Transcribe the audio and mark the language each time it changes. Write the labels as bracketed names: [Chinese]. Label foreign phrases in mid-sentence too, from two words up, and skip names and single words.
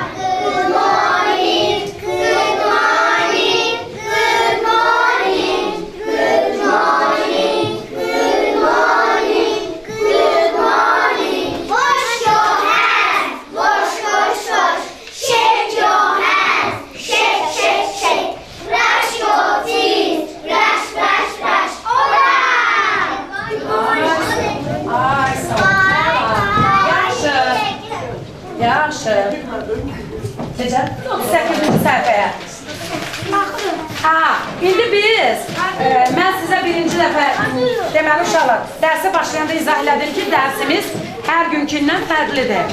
[English] Good morning, good morning, good morning, good morning, good morning, good morning. Wash your hands, wash, wash, wash. Shake your hands, shake, shake, shake. Brush your teeth, brush, brush, brush. Hurrah! [Azerbaijani] Ay, sağ ol. Yaxşı. Yaxşı. Necə? 8-ci səhifəyə. İndi biz, mən sizə birinci dəfə, deməli uşaqlar, dərsə başlayanda izah elədim ki, dərsimiz hər günkündən fərqlidir.